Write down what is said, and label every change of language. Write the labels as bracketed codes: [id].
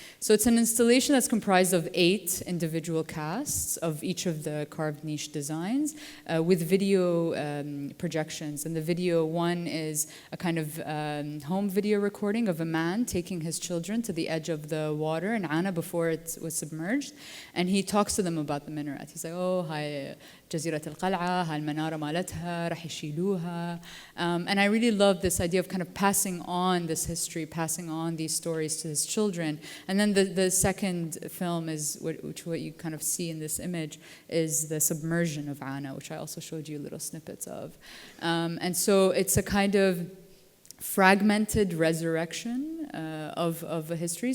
[en] So it's an installation that's comprised of 8 individual casts of each of the carved niche designs with video projections. And the video one is a kind of home video recording of a man taking his children to the edge of the water in Anah before it was submerged. And he talks to them about the minaret. He's like, oh, hi, [ar] جزيرة القلعة, هالمنارة مالتها, رح يشيلوها. [en] And I really love this idea of kind of passing on this history, passing on these stories to his children. And then the second film is, what you kind of see in this image, is the submersion of Anah, which I also showed you little snippets of. And so it's a kind of fragmented resurrection of a history.